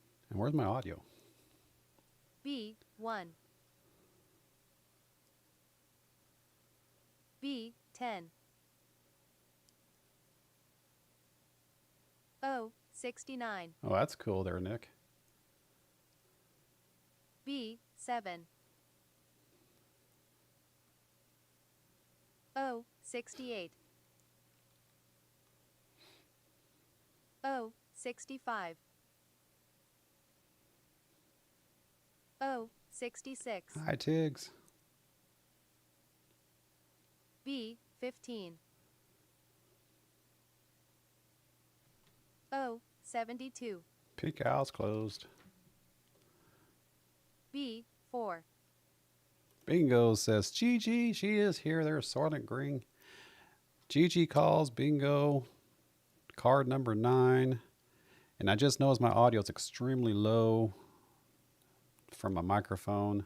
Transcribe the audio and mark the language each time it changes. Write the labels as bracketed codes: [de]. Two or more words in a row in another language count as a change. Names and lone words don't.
[en] And where's my audio? B1. B10. O69. Oh, that's cool there, Nick. B7. O68. O65. O66. Hi, Tiggs. B15. O72. Pink owl's closed. B4. Bingo says, Gigi, she is here. There's Silent Green. Gigi calls bingo. Card number 9. And I just noticed my audio is extremely low from my microphone.